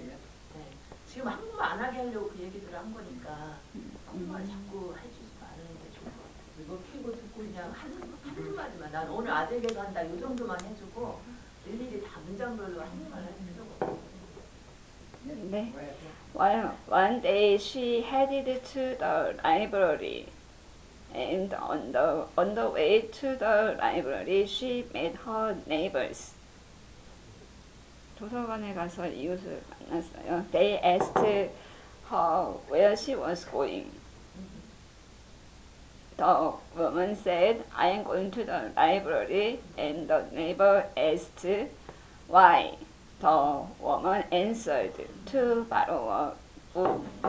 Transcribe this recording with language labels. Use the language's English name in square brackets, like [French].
[Korean] 네. 지금 한국말 안 하게 하려고 그 얘기들을 한 거니까 한국말 자꾸 해주지도 않는 게 좋을 것 같아. 이거 키고 듣고 그냥 한마디만. 난 오늘 아재 개그 한다. 요 정도만 해주고 일일이 다 문장별로 한국말 할 필요가 없어. 네. [English] One day she headed to the library, and on the way to the library, she met her neighbors. [Korean] 도서관에 가서 이웃을 만났어요. [English] They asked her where she was going. The woman said, I am going to the library, and the neighbor asked why. The woman answered, to borrow a book.